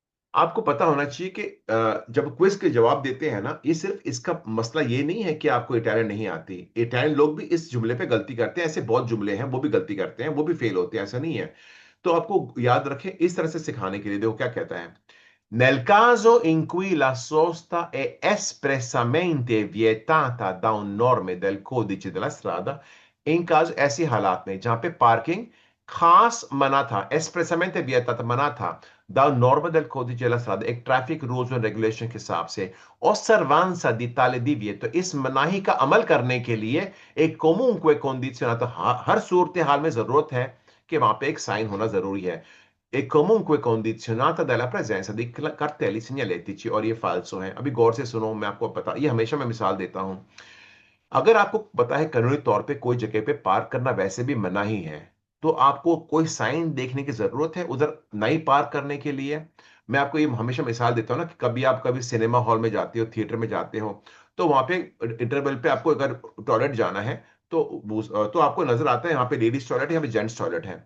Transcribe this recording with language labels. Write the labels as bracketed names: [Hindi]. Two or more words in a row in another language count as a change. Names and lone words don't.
[Hindi] आपको पता होना चाहिए कि जब क्विज के जवाब देते हैं ना, ये सिर्फ इसका मसला ये नहीं है कि आपको इटालियन नहीं आती। इटालियन लोग भी इस जुमले पे गलती करते हैं, ऐसे बहुत जुमले हैं वो भी गलती करते हैं, वो भी फेल होते हैं, ऐसा नहीं है। तो आपको याद रखें इस तरह से सिखाने के लिए। देखो क्या कहता है। [Italian] Nel caso in cui la sosta è espressamente vietata da un norme del codice della strada, in caso [Hindi] ऐसी हालात में जहां पे पार्किंग खास मना था, [Italian] espressamente vietata [Hindi] मना था, [Italian] da un norma del codice della strada, [Hindi] एक [English] traffic rules and regulation [Hindi] के हिसाब से, [Italian] osservanza di tale divieto, [Hindi] इस मनाही का अमल करने के लिए एक [Italian] comunque condizionato, [Hindi] हर सूरत हाल में जरूरत है कि वहां पे एक साइन होना जरूरी है, [Italian] è comunque condizionata dalla presenza di cartelli segnaletici, [Hindi] और ये फाल्सो है। अभी गौर से सुनो, मैं आपको बता, ये हमेशा मैं मिसाल देता हूं। अगर आपको पता है कानूनी तौर पे कोई जगह पे पार्क करना वैसे भी मना ही है, तो आपको कोई साइन देखने की जरूरत है उधर नहीं पार्क करने के लिए? मैं आपको ये हमेशा मिसाल देता हूँ ना कि कभी आप कभी [English] cinema hall [Hindi] में जाते हो, थिएटर में जाते हो, तो वहां पे इंटरवल पे आपको अगर टॉयलेट जाना है, तो आपको नजर आता है यहाँ पे [English] ladies toilet [Hindi] है, यहाँ पे [English] gents toilet [Hindi] है।